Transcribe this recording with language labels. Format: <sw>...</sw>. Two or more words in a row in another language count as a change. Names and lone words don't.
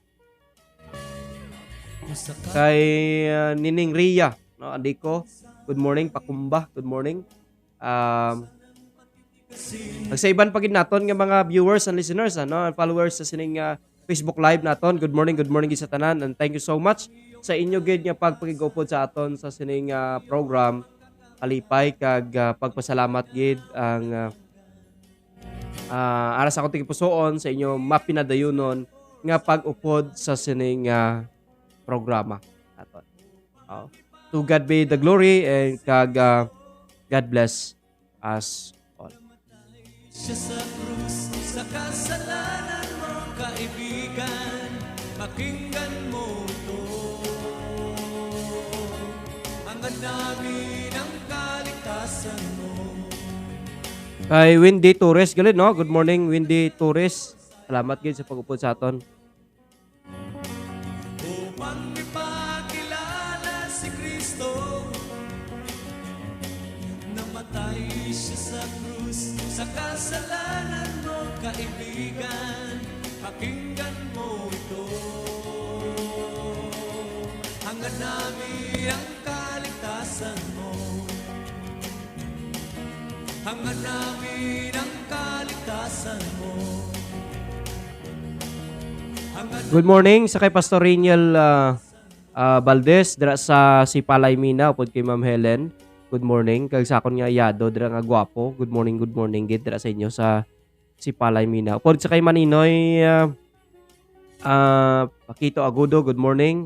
<hil>Kay Nining Ria, no?</hil> <en>Andiko, good morning. Pakumba, good morning.</en> <hil>Sa iban pagid naton nga mga</hil> <en>viewers and listeners,</en> <hil>ano,</hil> <en>and followers</en> <hil>sa sining Facebook Live naton.</hil> <en>Good morning</en> <hil>gid sa tanan,</hil> <en>and thank you so much</en> <hil>sa inyo gid nga pagpakigupod sa aton sa sining program. Kalipay kag pagpasalamat gid ang aras ako tigipusoon sa inyo mapinadayunon nga pag-upod sa sining programa naton.</hil> <en>To God be the glory, and kag God bless us all.</en> <tl>Siya sa krus, sa kasalanan mo, kaibigan, pakinggan mo to. Hangad namin ang kaligtasan mo.</tl> <hil>Kay Wendy Torres, galit, no?</hil> <en>Good morning, Wendy Torres.</en> <hil>Salamat gid sa pag-upod sa aton.</hil> <tl>Upang ipakilala si Kristo, namatay siya sa krus, sa kasalanan mo, kaibigan, pakinggan mo ito. Hangad namin ang kaligtasan mo. Hangad namin ang kaligtasan mo.</tl> <en>Good morning</en> <hil>sa kay Pastor Reniel Valdez dira sa Sipalay Mina upod kay Ma'am Helen.</hil> <en>Good morning.</en> <hil>Kag sa akon nga yado dira nga gwapo.</hil> <en>Good morning</en> <hil>gid dira sa inyo sa Sipalay Mina. Upod sa kay Maninoy Pakito Agudo,</hil> <en>good morning.</en>